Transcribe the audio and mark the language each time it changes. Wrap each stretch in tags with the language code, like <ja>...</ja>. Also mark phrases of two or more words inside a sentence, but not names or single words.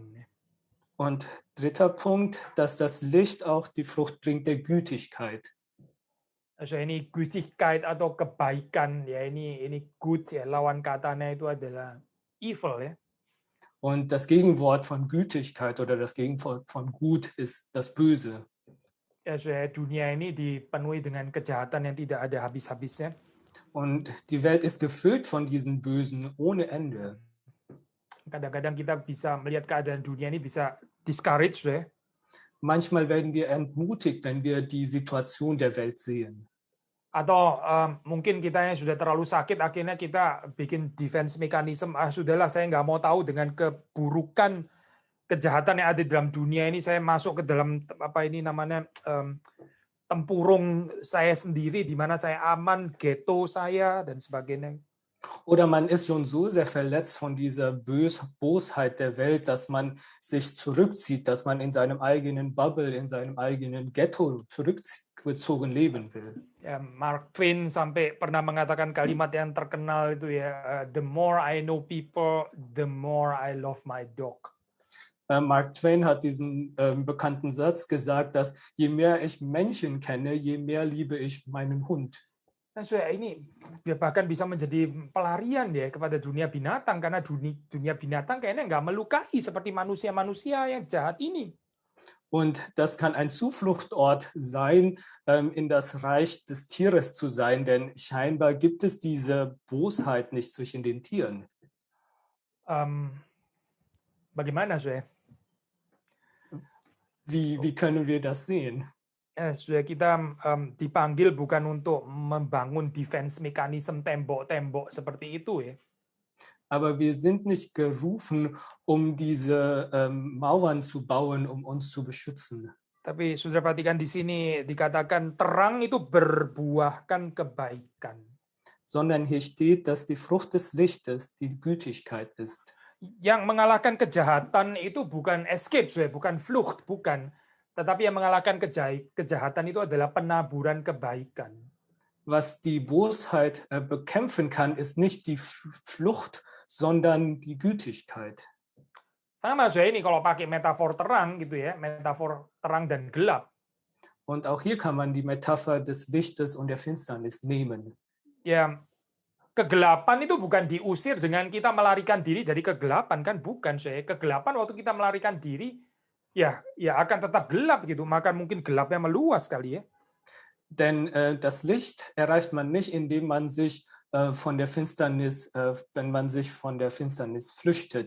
<de>Und dritter Punkt, dass das Licht auch die Frucht bringt der Gütigkeit.</de> <id>So ini Gütigkeit atau kebaikan ya, ini good ya, lawan katanya itu adalah evil ya.</id> <de>Und das Gegenwort von Gütigkeit oder das Gegenwort von Gut ist das Böse.</de> <id>Ya, so dunia ini dipenuhi dengan kejahatan yang tidak ada habis-habisnya.</id> <de>Und die Welt ist gefüllt von diesen Bösen ohne Ende.</de> <id>Kadang-kadang kita bisa melihat keadaan dunia ini bisa discouraged ya.</id> <de>Manchmal werden wir entmutigt, wenn wir die Situation der Welt sehen.</de> <id>Atau mungkin kita yang sudah terlalu sakit akhirnya kita bikin</id> <en>defense mechanism,</en> <id>sudahlah saya nggak mau tahu dengan keburukan kejahatan yang ada di dalam dunia ini, saya masuk ke dalam apa ini namanya tempurung saya sendiri di mana saya aman, ghetto saya dan sebagainya.</id> <de>Oder man ist schon so sehr verletzt von dieser Bosheit der Welt, dass man sich zurückzieht, dass man in seinem eigenen Bubble, in seinem eigenen Ghetto zurückgezogen leben will.</de> <id>Ya, Mark Twain sampai pernah mengatakan kalimat yang terkenal itu ya,</id> <en>the more I know people, the more I love my dog.</en> <de>Mark Twain hat diesen bekannten Satz gesagt, dass je mehr ich Menschen kenne, je mehr liebe ich meinen Hund.</de> <id>Nah, saudara, ini bahkan bisa menjadi pelarian ya kepada dunia binatang karena dunia binatang kayaknya nggak melukai seperti manusia-manusia yang jahat ini.</id> <de>Und das kann ein Zufluchtort sein, in das Reich des Tieres zu sein, denn scheinbar gibt es diese Bosheit nicht zwischen den Tieren.</de> <id>Bagaimana, saudara?</id> <de>Wie können wir das sehen?</de> <id>Sudah kita dipanggil bukan untuk membangun</id> <en>defense mechanism</en> <id>tembok-tembok seperti itu ya.</id> <de>Aber wir sind nicht gerufen, um diese Mauern zu bauen, um uns zu beschützen.</de> <id>Tapi sudah perhatikan di sini dikatakan terang itu berbuahkan kebaikan.</id> <de>Sondern hier steht, dass die Frucht des Lichtes die Gütigkeit ist.</de> <id>Yang mengalahkan kejahatan itu bukan escape, bukan flucht, bukan. Tetapi yang mengalahkan kejahatan itu adalah penaburan kebaikan.</id> <de>Was die Bosheit bekämpfen kann, ist nicht die Flucht, sondern die Gütigkeit.</de> <id>Sama saya ini kalau pakai metafor terang gitu ya, metafor terang dan gelap.</id> <de>Und auch hier kann man die Metapher des Lichtes und der Finsternis nehmen.</de> <id>Ya, kegelapan itu bukan diusir dengan kita melarikan diri dari kegelapan, kan bukan, saya. Kegelapan waktu kita melarikan diri ya akan tetap gelap gitu, maka mungkin gelapnya meluas kali ya.</id> <de>Denn das Licht erreicht man nicht, indem man sich von der Finsternis, wenn man sich von der Finsternis flüchtet.</de>